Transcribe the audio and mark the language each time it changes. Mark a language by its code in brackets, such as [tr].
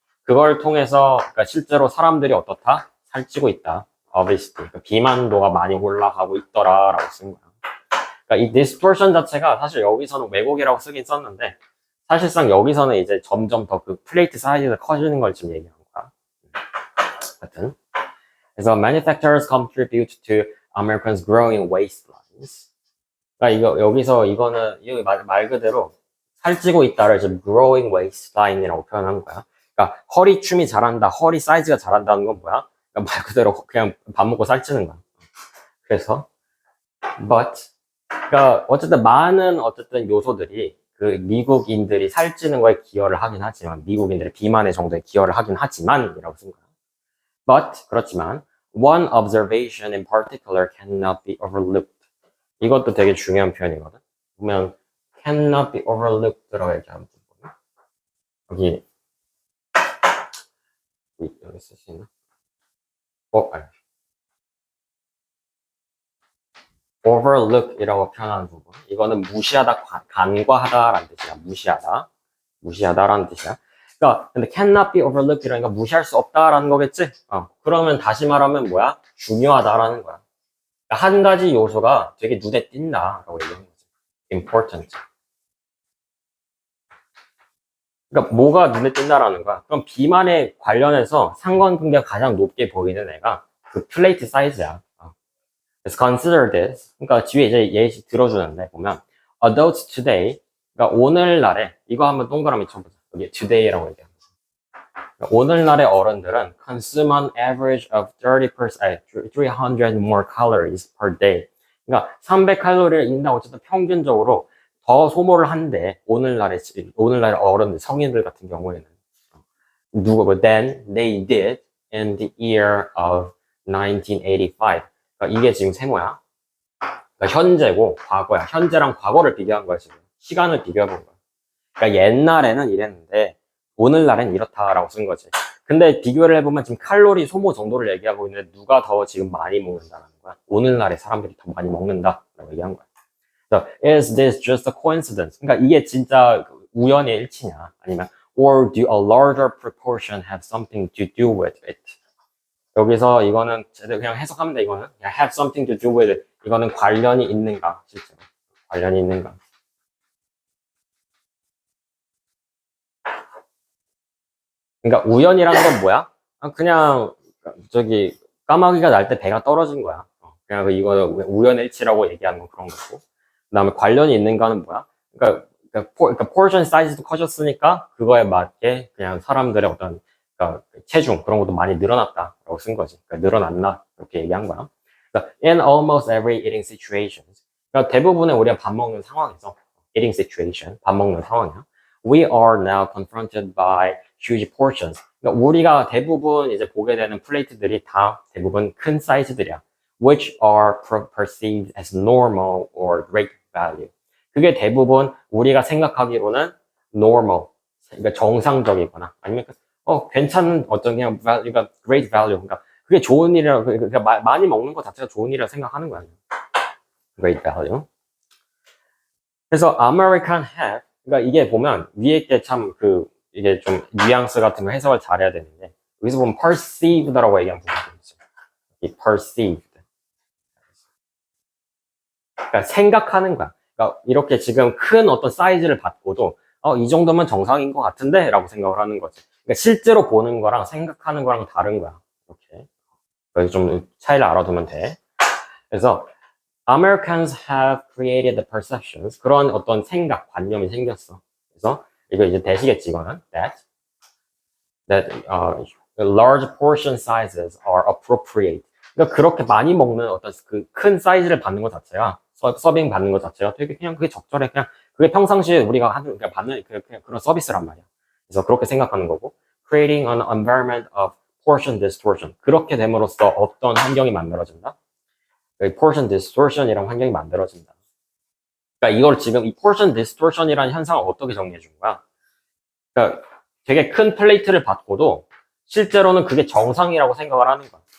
[ko] 그걸 통해서 그러니까 실제로 사람들이 어떻다? 살찌고 있다. obesity. 그러니까 비만도가 많이 올라가고 있더라라고 쓴 거야. 그러니까 이 distortion 자체가 사실 여기서는 왜곡이라고 쓰긴 썼는데 사실상 여기서는 이제 점점 더 그 플레이트 사이즈가 커지는 걸 지금 얘기하는 거야. 하여튼. 그래서 [en] manufacturers contribute to Americans' growing waistlines. [ko] 그러니까 여기서 이거는 말 그대로 살찌고 있다를 지금 [en] growing waistline [ko] 이라고 표현한 거야. 그러니까 허리춤이 자란다, 허리 사이즈가 자란다는 건 뭐야? 그러니까 말 그대로 그냥 밥 먹고 살찌는 거야. 그래서 그러니까 어쨌든 많은 요소들이 그 미국인들이 살찌는 거에 기여를 하긴 하지만 미국인들의 비만의 정도에 기여를 하긴 하지만이라고 쓴 거야. 그렇지만 [en] One observation in particular cannot be overlooked. [ko] 이것도 되게 중요한 표현이거든. 보면 [en] cannot be overlooked [ko] 라고 얘기하면 여기 쓸 수 있나? 아니. overlook이라고 표현하는 부분. 이거는 무시하다, 간과하다라는 뜻이야. 무시하다라는 뜻이야. 그러니까 근데 [en] cannot be overlooked [ko] 이러니까 무시할 수 없다라는 거겠지? 그러면 다시 말하면 뭐야? 중요하다라는 거야. 그러니까 한 가지 요소가 되게 눈에 띈다라고 얘기하는 거지. [en] important. [ko] 그러니까 뭐가 눈에 띈다라는 거야? 그럼 비만에 관련해서 상관관계가 가장 높게 보이는 애가 그 플레이트 사이즈야. [en] Let's consider this. [ko] 그러니까 뒤에 이제 예시 들어주는데 보면 [en] adults today. [ko] 그러니까 오늘날에 이거 한번 동그라미 쳐보자. 여기 today라고 얘기합니다. 그러니까 오늘날의 어른들은 [en] consume on average of 30%, 300 more calories per day. [ko] 그러니까 300칼로리를 인당 어쨌든 평균적으로 더 소모를 한대. 오늘날의 어른들, 성인들 같은 경우에는 [en] than they did in the year of 1985. [ko] 그러니까 이게 지금 세모야. 그러니까 현재고 과거야. 현재랑 과거를 비교한 거야 지금. 시간을 비교해본 거야. 그러니까 옛날에는 이랬는데 오늘날엔 이렇다라고 쓴 거지. 근데 비교를 해보면 지금 칼로리 소모 정도를 얘기하고 있는데 누가 더 지금 많이 먹는다는 거야. 오늘날에 사람들이 더 많이 먹는다라고 얘기한 거야. [en] So, is this just a coincidence? [ko] 그러니까 이게 진짜 우연의 일치냐? 아니면 [en] or do a larger proportion have something to do with it? [ko] 여기서 이거는 제대로 그냥 해석하면 돼. 이거는 [en] have something to do with it. [ko] 이거는 관련이 있는가? 실제로 관련이 있는가? 그러니까 우연이라는 건 뭐야? 그냥 저기 까마귀가 날 때 배가 떨어진 거야. 그냥 이거 우연의 일치라고 얘기하는 건 그런 거고. 그다음에 관련이 있는가는 뭐야? 그러니까 포션 사이즈도 커졌으니까 그거에 맞게 그냥 사람들의 어떤 그러니까 체중 그런 것도 많이 늘어났다라고 쓴 거지. 그러니까 늘어났나 이렇게 얘기한 거야. 그러니까 [en] in almost every eating situations. [ko] 그러니까 대부분의 우리가 밥 먹는 상황에서 [en] eating situation [ko] 밥 먹는 상황이야. [en] We are now confronted by huge portions. [ko] 그러니까 우리가 대부분 이제 보게 되는 플레이트들이 다 대부분 큰 사이즈들이야. [en] Which are perceived as normal or great value. [ko] 그게 대부분 우리가 생각하기로는 normal, 그러니까 정상적이거나 아니면 괜찮은 어떤 그냥 그러니까 [en] great value, [ko] 그러니까 그게 좋은 일이라고 그러니까 많이 먹는 것 자체가 좋은 일이라고 생각하는 거야. [en] great value. [ko] 그래서 [en] American have, [ko] 그러니까 이게 보면 위에 게 참 이게 좀 뉘앙스 같은 거 해석을 잘해야 되는데 여기서 보면 perceived라고 얘기하는 부분이 있어요. 이 perceived. 그러니까 생각하는 거야. 그러니까 이렇게 지금 큰 어떤 사이즈를 받고도 이 정도면 정상인 것 같은데 라고 생각을 하는 거지. 그러니까 실제로 보는 거랑 생각하는 거랑 다른 거야. 이렇게. 여기 좀 차이를 알아두면 돼. 그래서 [en] Americans have created the perceptions. [ko] 그런 어떤 생각, 관념이 생겼어. 그래서 이거 이제 대시겠지 이거는. [en] That large portion sizes are appropriate. [ko] 그러니까 그렇게 많이 먹는 어떤 그 큰 사이즈를 받는 것 자체가 서빙 받는 것 자체가 되게 그냥 그게 적절해. 그냥 그게 평상시에 우리가 하는 그냥 받는 그냥 그런 서비스란 말이야. 그래서 그렇게 생각하는 거고. [en] Creating an environment of portion distortion. [ko] 그렇게 됨으로써 어떤 환경이 만들어진다? portion distortion이라는 환경이 만들어진다. 그러니까 이걸 지금 이 portion distortion이라는 현상을 어떻게 정리해 준 거야? 그러니까 되게 큰 플레이트를 받고도 실제로는 그게 정상이라고 생각을 하는 거야.